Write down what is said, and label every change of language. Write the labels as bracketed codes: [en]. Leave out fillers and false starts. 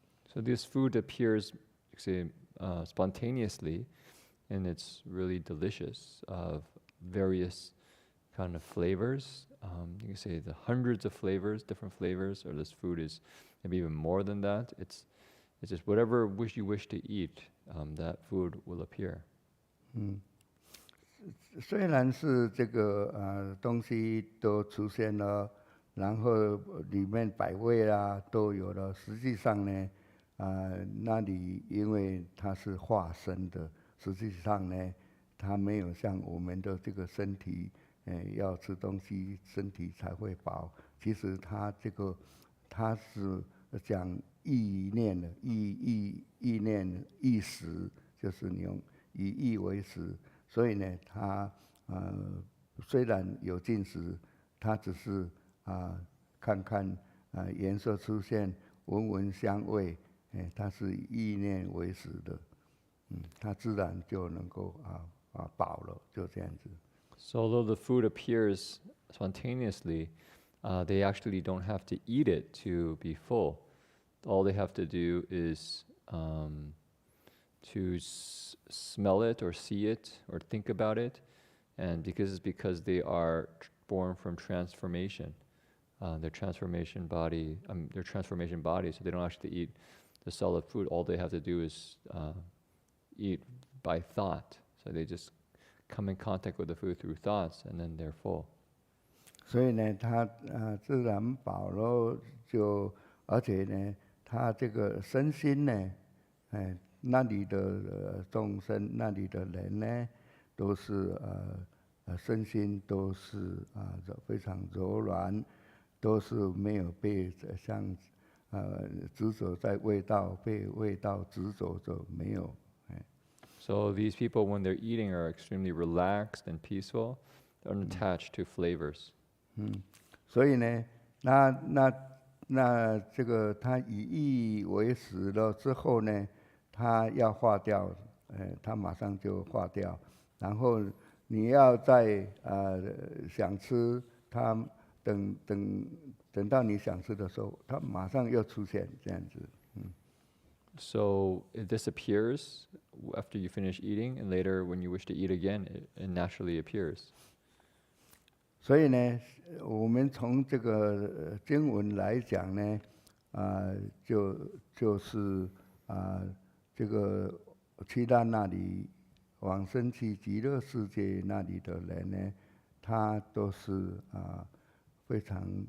[en] So this food appears, spontaneously, and it's really delicious of various kind of flavors. You can say the hundreds of flavors, different flavors, or this food is maybe even more than that. It's just whatever you wish to eat, that food will appear. [zh] 虽然是这个东西都出现了，然后里面百味啦都有了，实际上呢，那里因为它是化身的，实际上呢，它没有像我们的这个身体，要吃东西身体才会饱。其实它是讲意念的，意念意识，就是你用以意为食。所以呢，它虽然有进食，它只是看看颜色出现，闻香味，它是意念为食的，它自然就能够饱了，就这样子。 [en] So although the food appears spontaneously, they actually don't have to eat it to be full. All they have to do is to smell it or see it or think about it, and because they are born from transformation, their transformation body, so they don't actually eat the solid food. All they have to do is eat by thought. So they just come in contact with the food through thoughts, and then they're full. [zh] 所以呢，它自然饱了，而且呢，它这个身心呢，那里的众生，那里的人呢，都是身心都是非常柔软，都是没有被像执着在味道，被味道执着着没有。 [en] So these people, when they're eating, are extremely relaxed and peaceful, unattached to flavors. [zh] 所以呢，那这个它以意为食了之后呢，它要化掉，它马上就化掉。然后你要再想吃，它等到你想吃的时候，它马上又出现这样子。 [en] So it disappears after you finish eating, and later when you wish to eat again, it naturally appears. [zh] 所以呢，我们从这个经文来讲呢，就是这个去到那里往生去极乐世界那里的人呢，他都是非常